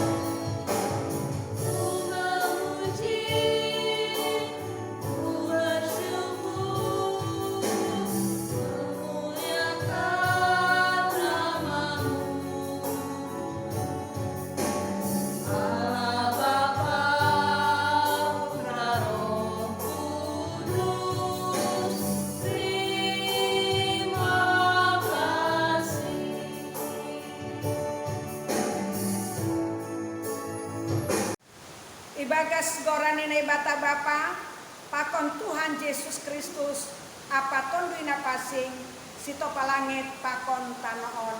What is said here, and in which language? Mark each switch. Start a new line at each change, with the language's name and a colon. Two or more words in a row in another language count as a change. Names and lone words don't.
Indonesian: Ku memuji, ku bersyukur, memuliakan nama-Mu. Allah Bapa, Putra, Roh Kudus, terima kasih.
Batak Simalungun: Ibagas gorane na ibata Bapa, pakon Tuhan Yesus Kristus, apa tonduina pasing, sito palangit pakon tanoon.